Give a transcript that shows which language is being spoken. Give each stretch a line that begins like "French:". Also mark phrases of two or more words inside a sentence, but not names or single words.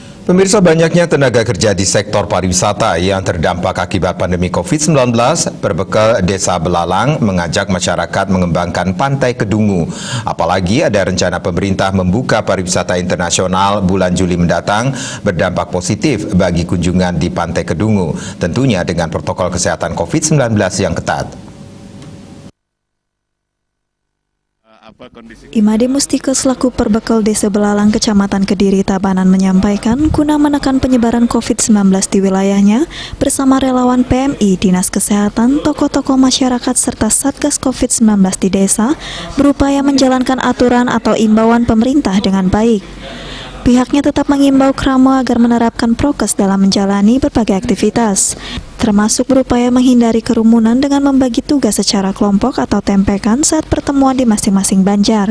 Indonesian: Pemirsa, banyaknya tenaga kerja di sektor pariwisata yang terdampak akibat pandemi COVID-19, Perbekal Desa Belalang mengajak masyarakat mengembangkan Pantai Kedungu. Apalagi ada rencana pemerintah membuka pariwisata internasional bulan Juli mendatang berdampak positif bagi kunjungan di Pantai Kedungu, tentunya dengan protokol kesehatan COVID-19 yang ketat. Imade Mustika selaku Perbekal Desa Belalang Kecamatan Kediri Tabanan menyampaikan guna menekan penyebaran COVID-19 di wilayahnya bersama relawan PMI, Dinas Kesehatan, tokoh-tokoh masyarakat serta Satgas COVID-19 di desa berupaya menjalankan aturan atau imbauan pemerintah dengan baik. Pihaknya tetap mengimbau Kramo agar menerapkan prokes dalam menjalani berbagai aktivitas, termasuk berupaya menghindari kerumunan dengan membagi tugas secara kelompok atau tempekan saat pertemuan di masing-masing banjar.